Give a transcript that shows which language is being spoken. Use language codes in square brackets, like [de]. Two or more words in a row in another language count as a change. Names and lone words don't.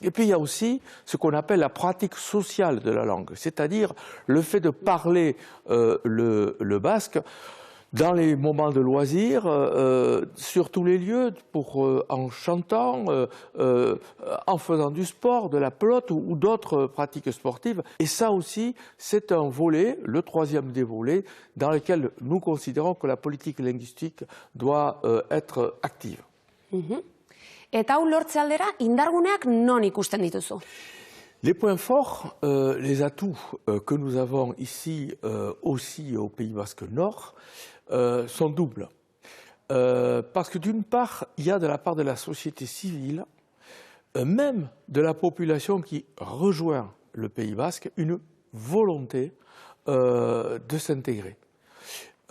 [fr] Et puis il y a aussi ce qu'on appelle la pratique sociale de la langue, c'est-à-dire le fait de parler le basque dans les moments de loisirs, sur tous les lieux, en chantant, en faisant du sport, de la pelote ou d'autres pratiques sportives. Et ça aussi, c'est un volet, le troisième des volets, dans lequel nous considérons que la politique linguistique doit être active. [eu] Eta hau lortze aldera, indarguneak non ikusten dituzu? [fr] Les points forts, les atouts que nous avons ici aussi au Pays basque Nord, sont doubles. Parce que d'une part, il y a de la part de la société civile, même de la population qui rejoint le Pays basque, une volonté de s'intégrer.